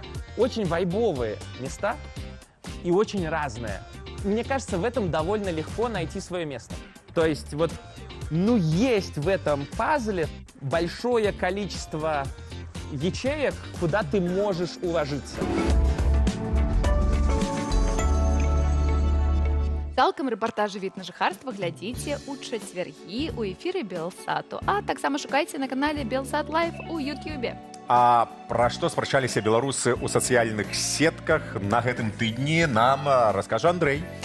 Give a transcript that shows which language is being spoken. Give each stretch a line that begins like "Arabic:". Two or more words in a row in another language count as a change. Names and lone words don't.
Russian: Очень вайбовые места и очень разные. Мне кажется, в этом довольно легко найти свое место. То есть вот, ну, есть в этом пазле большое количество ячеек, куда ты можешь уложиться.
Belarusian: Цалкам рэпартажы від на жыхарства глядзіце ў чацвяргі ў эфіры Белсату, а таксама шукайце на канале Белсат Лайв у Ютьюбе. А пра што спрачаліся беларусы ў сацыяльных сетках на гэтым тыдні нам раскажа Андрэй.